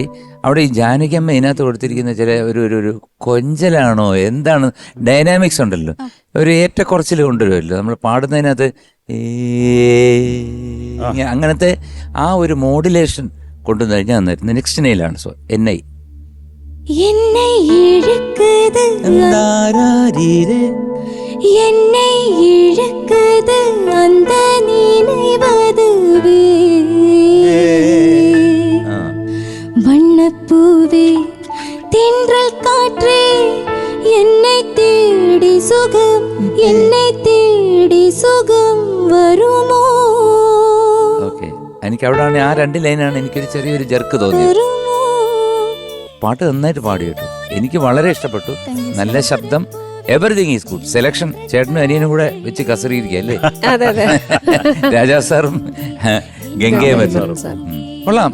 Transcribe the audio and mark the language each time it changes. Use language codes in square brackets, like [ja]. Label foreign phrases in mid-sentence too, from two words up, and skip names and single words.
[ml] അവിടെ ഈ ജാനകിയമ്മ ഇതിനകത്ത് കൊടുത്തിരിക്കുന്ന ചില ഒരു കൊഞ്ചലാണോ എന്താണ്, ഡൈനാമിക്സ് ഉണ്ടല്ലോ, ഒരു ഏറ്റക്കുറച്ചിൽ കൊണ്ടുവരുമല്ലോ നമ്മൾ പാടുന്നതിനകത്ത്. അങ്ങനത്തെ ആ ഒരു മോഡുലേഷൻ കൊണ്ടുവന്നു കഴിഞ്ഞാൽ നന്നായിരുന്നു. നെക്സ്റ്റ് നെയിലാണ്. സോ NI [ta] என்னை இழுக்குது என்னை இழுக்குது அந்த நினைவதுவே வண்ணப்பூவே தென்றல் காற்றே என்னை தேடி சுகம் என்னை தேடி சுகம் വരുമോ. [ml] ഓക്കെ, എനിക്ക് അവിടെയാണ് ആ 2 ലൈനാണ് എനിക്കൊരു ചെറിയൊരു ജർക്ക് തോന്നിയത്. പാട്ട് നന്നായിട്ട് പാടി കേട്ടു, എനിക്ക് വളരെ ഇഷ്ടപ്പെട്ടു. നല്ല ശബ്ദം, [en] everything is good. [ml] സെലക്ഷൻ ചേട്ടനും അനിയനും കൂടെ വെച്ച് കസറിയിരിക്കുക അല്ലേ? രാജാ സാറും ഗംഗയും കൊള്ളാം.